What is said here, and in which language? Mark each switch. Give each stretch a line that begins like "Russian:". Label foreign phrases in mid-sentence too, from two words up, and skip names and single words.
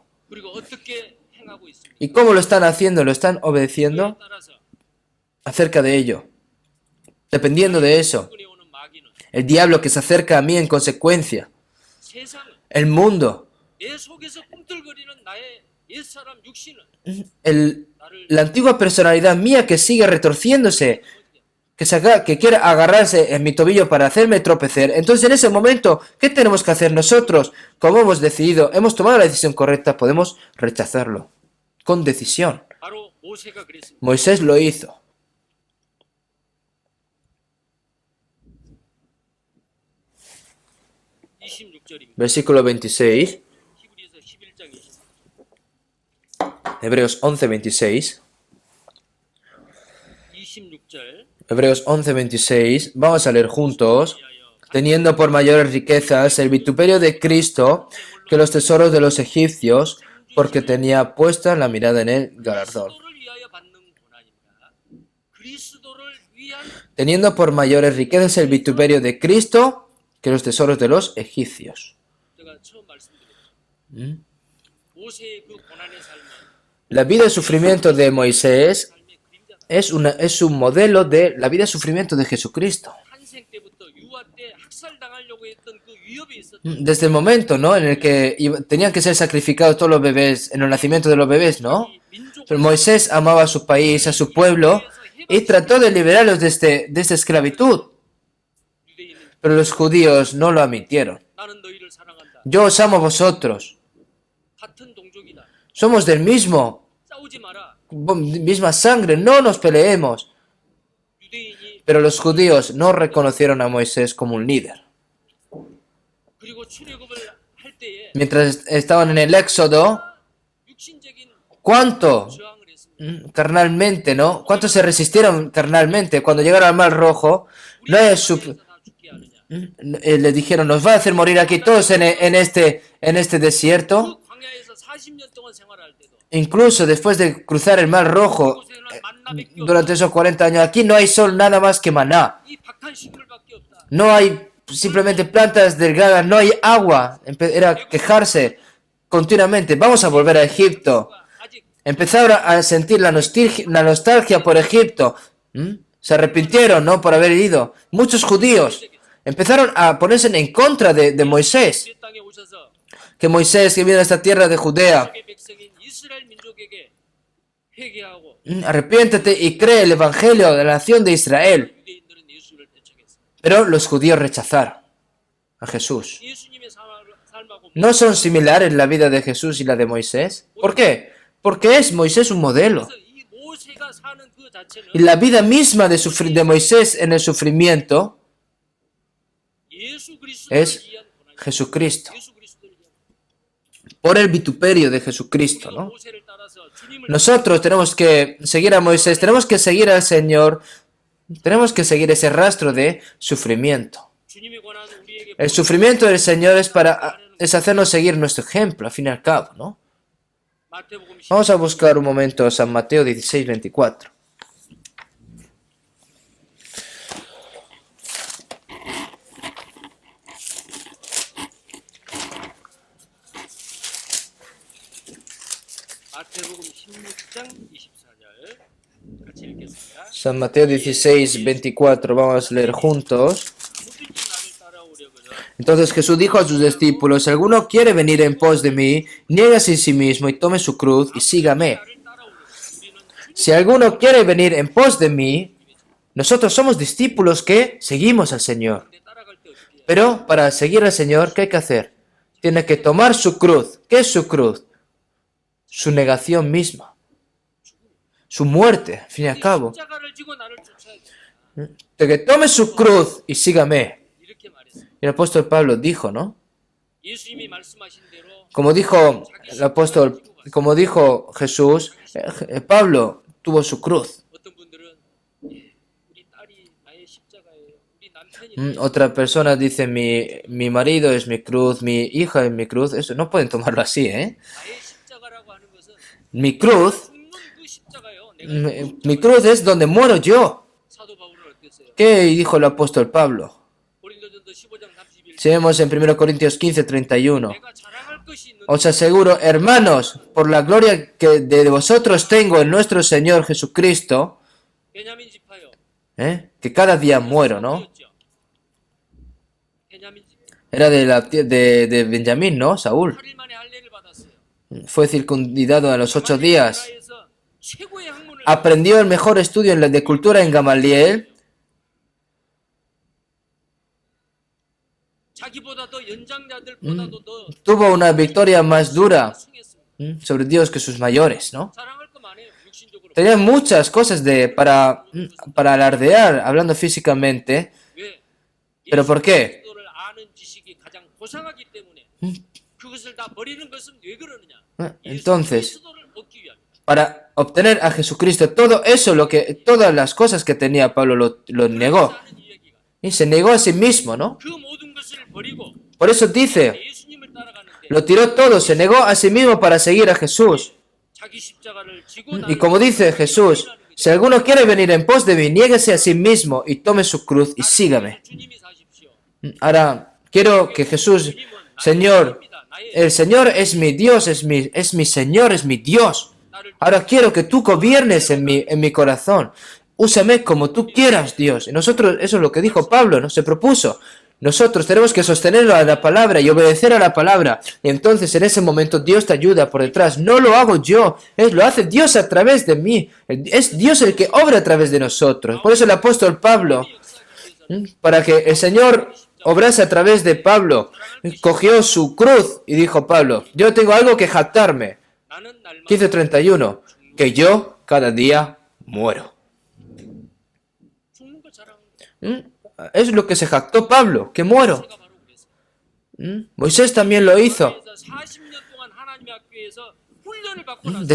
Korean: 그리고 어떻게 행하고 있습니까?
Spanish: ¿Y cómo lo están haciendo? ¿Lo están
Korean: 그에
Spanish: obedeciendo?
Korean: 따라서
Spanish: Acerca de ello. Dependiendo de eso.
Korean: 군에 오는 마귀는
Spanish: El diablo que se acerca a mí en consecuencia.
Korean: 세상은
Spanish: El mundo.
Korean: 내 속에서 꿈틀거리는 나의 옛사람 육신은
Spanish: La antigua personalidad mía que sigue retorciéndose. Que quiere agarrarse en mi tobillo para hacerme tropezar. Entonces en ese momento, ¿qué tenemos que hacer nosotros? Como hemos decidido, hemos tomado la decisión correcta, podemos rechazarlo. Con decisión.
Korean: 바로 모세가 그랬습니다.
Spanish: Moisés lo hizo.
Korean: 26절입니다.
Spanish: Versículo 26.
Korean: 히브리서 11장 20.
Spanish: Hebreos 11:26.
Korean: 26절.
Spanish: Hebreos 11:26. Vamos a leer juntos. Teniendo por mayores riquezas el vituperio de Cristo que los tesoros de los egipcios, porque tenía puesta la mirada en el galardón.
Korean: 그리스도를 위하여 받는 고난입니다. 그리스도를 위한
Spanish: Teniendo por mayores riquezas el vituperio de Cristo que los tesoros de los egipcios.
Korean: 제가 처음 말씀드렸죠. 모세의 그 고난의 삶은
Spanish: La vida de sufrimiento de Moisés
Korean: 삶의 그림자다.
Spanish: es un modelo de la vida de sufrimiento de Jesucristo.
Korean: 탄생 때부터 유아 때 학살당하려고 했던 그 위협이 있었죠.
Spanish: Desde el momento, ¿no?, en el que tenían que ser sacrificados todos los bebés, en el nacimiento de los bebés, ¿no? Pero Moisés amaba a su país, a su pueblo, y trató de liberarlos de esta esclavitud.
Korean: 유대인은
Spanish: Pero los judíos no lo admitieron.
Korean: 나는 너희를 사랑한다.
Spanish: Yo os amo a vosotros.
Korean: 같은 동족이다.
Spanish: Somos del
Korean: 싸우지 마라.
Spanish: misma sangre, no nos peleemos.
Korean: 유대인이
Spanish: Pero los judíos no reconocieron a Moisés como un líder.
Korean: 그리고 출애굽을 할 때에
Spanish: Mientras estaban en el Éxodo,
Korean: 육신적인
Spanish: ¿cuánto
Korean: 저항을 했습니다.
Spanish: carnalmente, ¿no? ¿Cuántos se resistieron carnalmente? Cuando llegaron al Mar Rojo, no es
Korean: 우리가 다 죽게 하느냐.
Spanish: le dijeron, ¿nos va a hacer morir aquí todos en este desierto?
Korean: 그 광야에서 40년 동안 생활할 때도
Spanish: Incluso después de cruzar el Mar Rojo,
Korean: 그곳에는 만나밖에
Spanish: durante esos 40 años, aquí no hay sol nada más que maná.
Korean: 이 박한 식물밖에 없다.
Spanish: No hay simplemente plantas delgadas, no hay agua. Era quejarse continuamente. Vamos a volver a Egipto.
Korean: 아직
Spanish: Empezaron a sentir la nostalgia por Egipto. Se arrepintieron, ¿no?, por haber ido. Muchos judíos empezaron a ponerse en contra de Moisés.
Korean: 이 땅에 오셔서
Spanish: Que Moisés, que viene a esta tierra de Judea,
Korean: 세계 백성인 이스라엘 민족에게 회개하고
Spanish: arrepiéntete y cree el evangelio de la nación de Israel.
Korean: 유대인들은 예수를 대적했어.
Spanish: Pero los judíos rechazaron a Jesús.
Korean: 예수님의 삶하고
Spanish: ¿No son similares la vida de Jesús y la de Moisés? ¿Por qué? Porque es Moisés un modelo.
Korean: 그래서 이 모세가 사는 그 자체는
Spanish: Y la vida misma de Moisés en el sufrimiento
Korean: 예수 그리스도를
Spanish: es
Korean: 위한 고난이다.
Spanish: Jesucristo.
Korean: 예수 그리스도를 위한
Spanish: Por el vituperio de Jesucristo, ¿no?
Korean: 모세를 따라서 주님을
Spanish: Nosotros tenemos que seguir a Moisés, tenemos que seguir al Señor, tenemos que seguir ese rastro de sufrimiento.
Korean: 주님의 고난은 우리에게
Spanish: El sufrimiento del Señor es hacernos seguir nuestro ejemplo, al fin y al cabo, ¿no?
Korean: 마태복음 10장
Spanish: Vamos a buscar un momento San Mateo 16:24.
Korean: 마태복음 16장 24절 같이 읽겠습니다.
Spanish: San Mateo 16:24, vamos a leer juntos.
Korean: 누구든지 나를 따라오려거든
Spanish: Entonces Jesús dijo a sus discípulos, si alguno quiere venir en pos de mí, niégase a sí mismo y tome su cruz y sígame.
Korean: 나를 따라오려거든. 우리는
Spanish: si alguno quiere venir en pos de mí, nosotros somos discípulos que seguimos al Señor.
Korean: 근데 따라갈 때 어떻게 해야 돼?
Spanish: Pero para seguir al Señor, ¿qué hay que hacer? Tiene que tomar su cruz. ¿Qué es su cruz? Su negación misma. Su muerte, al fin y al cabo.
Korean: 십자가를 지고 나를 쫓아야 돼.
Spanish: De que tome su cruz y sígame.
Korean: 이렇게 말했어.
Spanish: Y el apóstol Pablo dijo, ¿no?
Korean: 예수님이 말씀하신 대로
Spanish: Como dijo el apóstol, como dijo Jesús, Pablo tuvo su cruz.
Korean: 어떤 분들은 우리 딸이 나의 십자가예요. 우리 남편이
Spanish: Otra persona dice, mi marido es mi cruz, mi hija es mi cruz. Eso no pueden tomarlo así, ¿eh?
Korean: 나의 십자가라고 하는 것은
Spanish: Mi cruz,
Korean: 죽는 그 십자가예요. 내가
Spanish: mi cruz es donde muero yo.
Korean: 사도 바울은 어땠어요?
Spanish: ¿Qué dijo el apóstol Pablo?
Korean: 고린도전서 15장 31절
Spanish: Si vemos en 1 Corintios 15, 31.
Korean: 내가 자랑할 것이 있는데
Spanish: Os aseguro, hermanos, por la gloria que de vosotros tengo en nuestro Señor Jesucristo,
Korean: 베냐민 지파요.
Spanish: que cada día muero, ¿no?
Korean: 누구였죠? 베냐민 지파.
Spanish: Era de Benjamín, ¿no? Saúl.
Korean: 8일 만에 할례를 받았어요.
Spanish: Fue circuncidado a los 8 días.
Korean: 나라에서 최고의 학문을
Spanish: Aprendió el mejor estudio en la de cultura en Gamaliel.
Korean: 자기보다도 연장자들보다도 더
Spanish: Tuvo una victoria más dura
Korean: 승했습니다.
Spanish: sobre Dios que sus mayores, ¿no?
Korean: 자랑할 거 많아요. 육신적으로.
Spanish: Tenía muchas cosas para alardear, hablando físicamente.
Korean: 왜?
Spanish: ¿Pero por qué?
Korean: 그리스도를 아는 지식이 가장 고상하기 때문에 그것을 다 버리는 것은 왜 그러느냐?
Spanish: Entonces,
Korean: 그리스도를 얻기 위함.
Spanish: para obtener a Jesucristo, todo eso, todas las cosas que tenía Pablo lo negó.
Korean: 하는 이야기가
Spanish: Y se negó a sí mismo, ¿no?
Korean: 그 모든 것을 버리고
Spanish: Por eso dice,
Korean: 예수님을 따라가는데
Spanish: lo tiró todo, se negó a sí mismo para seguir a Jesús.
Korean: 자기 십자가를 지고
Spanish: Y como dice Jesús, si alguno quiere venir en pos de mí, niéguese a sí mismo y tome su cruz y sígame. 주님이 사십시오. Ahora, quiero que Jesús, Señor, el Señor es mi Dios, es mi Señor, es mi Dios. Ahora quiero que tú gobiernes en mi corazón. Úsame como tú quieras, Dios. Y nosotros, eso es lo que dijo Pablo, ¿no? Se propuso. Nosotros tenemos que sostenerlo a la palabra y obedecer a la palabra. Y entonces en ese momento Dios te ayuda por detrás. No lo hago yo, lo hace Dios a través de mí. Es Dios el que obra a través de nosotros. Por eso el apóstol Pablo, para que el Señor obrase a través de Pablo, cogió su cruz y dijo Pablo, yo tengo algo que jactarme.
Korean: 나는 날마다
Spanish: 15:31, que yo cada día muero.
Korean: 죽는 걸 자랑하는 거예요.
Spanish: Es lo que se jactó Pablo, que muero.
Korean: 제가 바로 그랬어요.
Spanish: Moisés también lo hizo.
Korean: 그래서 40년 동안 하나님의 학교에서 훈련을 받고 나서